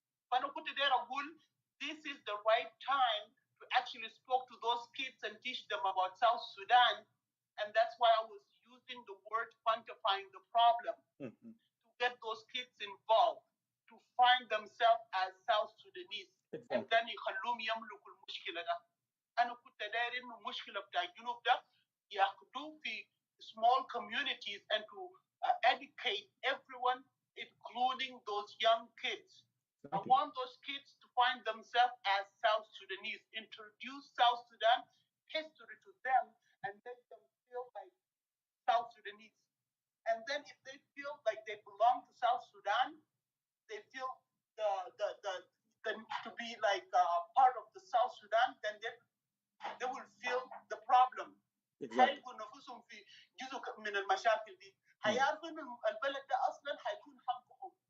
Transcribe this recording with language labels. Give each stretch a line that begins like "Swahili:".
Arabic: فأنا كنت داير أقول
English: this is the right time to actually speak to those kids and teach them about South Sudan, and that's why I was using the word quantifying the problem to get those kids involved to find themselves as South Sudanese. And then
Arabic: يخلوهم يملكوا المشكلة ده. أنا كنت داير إنه المشكلة بتاع الجنوب ده ياخدوه في
English: small communities and to educate everyone, including those young kids. I want those kids to find themselves as South Sudanese, introduce South Sudan history to them, and make them feel like South Sudanese. And then if they feel like they belong to South Sudan, they feel to be like part of the South Sudan, then they will feel the problem.
Arabic: هيكون نفسهم في جزء من المشاكل دي. هيعرفوا إن البلد ده أصلاً هيكون حقهم.